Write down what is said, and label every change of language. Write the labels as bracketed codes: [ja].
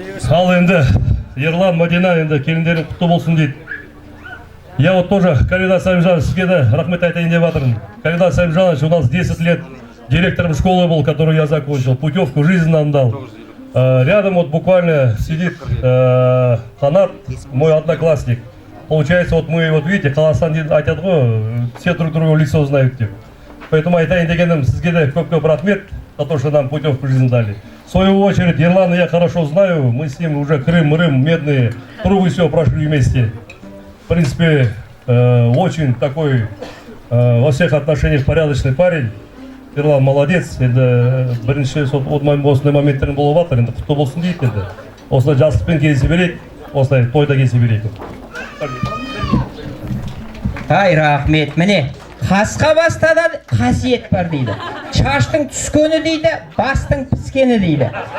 [kk] Ал енді Ерлан, Мадина, енді келіндерің құтты болсын дейді. [ru] Я вот тоже, Калида Самижанович, [kk] сізге де рахмет айтайын деп жатырмын. [ru] Калида Самижанович у нас 10 лет директором школы был, которую я закончил, путевку жизнь нам дал. Рядом вот буквально сидит Ханат, мой одноклассник. Получается, вот мы, вот видите, [kk] Халасан айтады ғой, [ru] все друг друга в лицо знают [kk] деп. [ru] Поэтому [kk] айтайын дегенім сізге де көп-көп рахмет [ru] за то, что нам путевку жизнь дали. В свою очередь, Ерлана я хорошо знаю, мы с ним уже Крым, Медные трубы все прошли вместе. В принципе, очень такой во всех отношениях порядочный парень. [kk] Ерлан молодец, енді бірінші осындай моменттерін болып жатыр, енді құтты болсын дейді енді. Осындай жастықпен кездесе берейік, осындай тойда кездесе берейік. Ай, рахмет. Міне, қасқа баста да қасиет бар дейді. Шаштың түскені дейді, бастың піскені дейді.